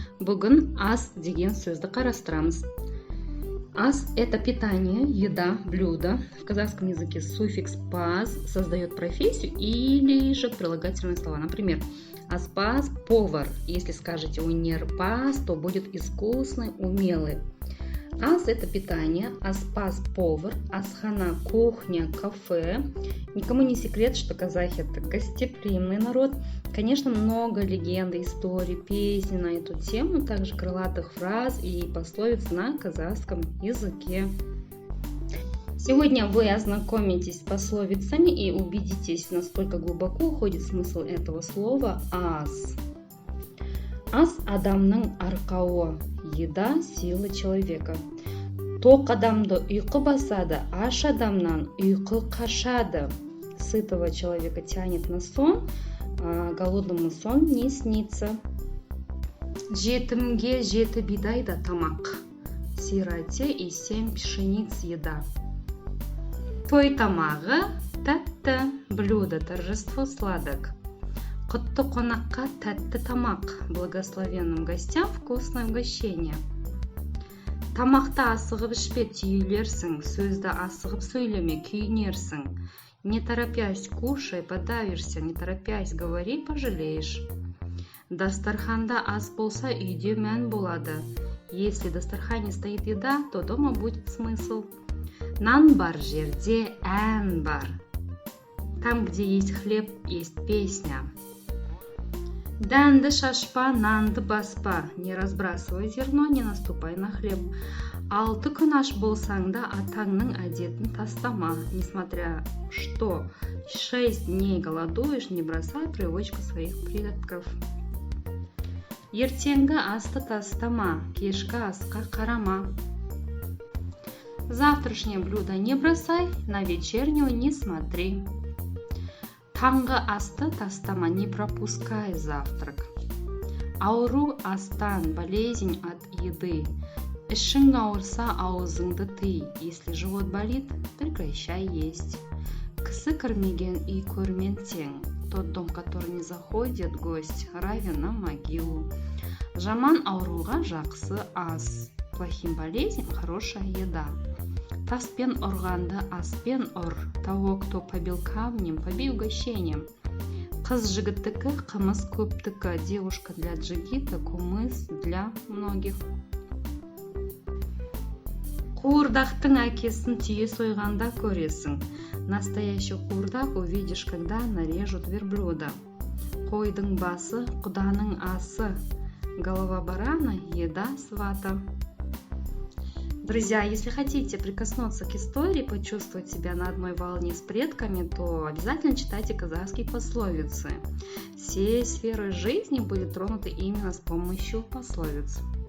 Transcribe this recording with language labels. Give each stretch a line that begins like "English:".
Kazakh: Бүгін ас деген сөзді қарастырамыз.
Russian: Ас – это питание, еда, блюдо. В казахском языке суффикс «паз» создает профессию или же прилагательные слова. Например, аспаз – повар. Если скажете унер-паз, то будет искусный, умелый. Ас – это питание, аспаз – повар, асхана – кухня, кафе. Никому не секрет, что казахи – это гостеприимный народ. Конечно, много легенд, историй, песен на эту тему, также крылатых фраз и пословиц на казахском языке. Сегодня вы ознакомитесь с пословицами и убедитесь, насколько глубоко уходит смысл этого слова «ас».
Kazakh: Ас – адамның арқауы,
Russian: еда – сила человека.
Kazakh: Тоқ адамды ұйқы басады, аш адамнан ұйқы қашады.
Russian: Сытого человека тянет на сон, а голодному сон не снится.
Kazakh: Жетімге жеті бидай да тамақ,
Russian: сироте и 7 пшениц еда.
Kazakh: Той тамағы тәтті,
Russian: блюдо торжество сладок.
Kazakh: Құтты қонаққа тәтті тамақ,
Russian: благословенным гостям вкусное угощение.
Kazakh: Тамақты асығып ішпе, түйілерсің, сөзді асығып сөйлеме, күйінерсің.
Russian: Не торопясь кушай, подавишься, не торопясь говори, пожалеешь.
Kazakh: Дастарханда ас болса, үйде мән болады.
Russian: Если в дастархане стоит еда, то дома будет смысл.
Kazakh: Нан бар жерде ән бар.
Russian: Там, где есть хлеб, есть песня.
Kazakh: Дәнді шашпа, нанды баспа.
Russian: Не разбрасывай зерно, не наступай на хлеб.
Kazakh: 6 күн аш болсаң да атаңның әдетін тастама.
Russian: Несмотря что 6 дней голодуешь, не бросай привычку своих предков.
Kazakh: Ертеңгі асты тастама, кешкі асқа қарама.
Russian: Завтрашнее блюдо не бросай, на вечернего не смотри.
Kazakh: Таңғы асты тастама,
Russian: не пропускай завтрак.
Kazakh: Ауру астан,
Russian: болезнь от еды.
Kazakh: Ішің ауырса, аузыңды тый.
Russian: Если живот болит, прекращай есть.
Kazakh: Кісі кірмеген үй көрмен тең.
Russian: Тот дом, который не заходит гость, равен на могилу.
Kazakh: Жаман ауруға жақсы ас.
Russian: Плохим болезнь хорошая еда.
Kazakh: Таспен ұрғанды аспен ұр.
Russian: Того, кто побил камнем, побей угощением.
Kazakh: Қыз жігіттікі, қымыз көптікі.
Russian: Девушка для джигита, кумыс для многих.
Kazakh: Қуырдақтың әкесін түйе сойғанда көресің.
Russian: Настоящий қуырдақ увидишь, когда нарежут верблюда.
Kazakh: Қойдың басы, құданың асы.
Russian: Голова барана, еда свата. Друзья, если хотите прикоснуться к истории, почувствовать себя на одной волне с предками, то обязательно читайте казахские пословицы. Все сферы жизни были тронуты именно с помощью пословиц.